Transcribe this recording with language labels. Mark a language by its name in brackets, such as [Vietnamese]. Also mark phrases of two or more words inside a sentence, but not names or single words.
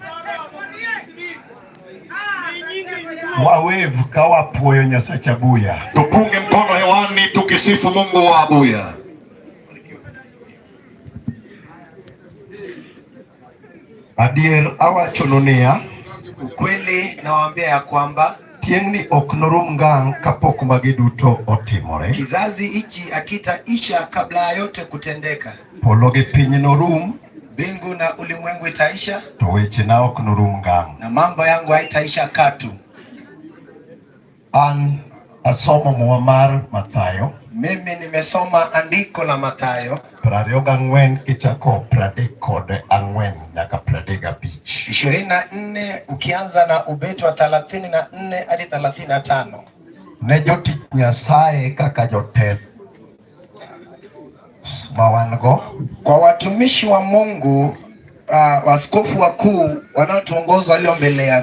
[Luo (Kenya and Tanzania)] Wawevu kawapuoyo Nyasaye Abuya. [Swahili] Tupunge mkono hewani tukisifu Mungu wa Abuya. [Luo (Kenya and Tanzania)] Adier awachononia, [Swahili] ukweli nawaambia ya kwamba [Luo (Kenya and Tanzania)] tiengni oknorum ngang kapok magi duto otimore. [Swahili] Kizazi hichi akitaisha kabla ya yote kutendeka. [Luo (Kenya and Tanzania)] Polo gi piny norum, [Swahili] mbingu na ulimwengu itaisha, [Luo (Kenya and Tanzania)] to weche na oknorum ngang. [Swahili] na mambo yangu haitaisha katu. [Luo (Kenya and Tanzania)] An asomo mwa mar Mathayo. [Swahili] Mimi nimesoma andiko la Mathayo [Luo (Kenya and Tanzania)] 24 kichako 34 nyaka 35. [Swahili] 24 ukianza na ubeti wa 34 hadi 35. [Luo (Kenya and Tanzania)] Ne jotich Nyasaye kaka jotel mawango, [Swahili] kwa watumishi wa Mungu, waskofu wakuu wanaotuongoza walio mbele yetu.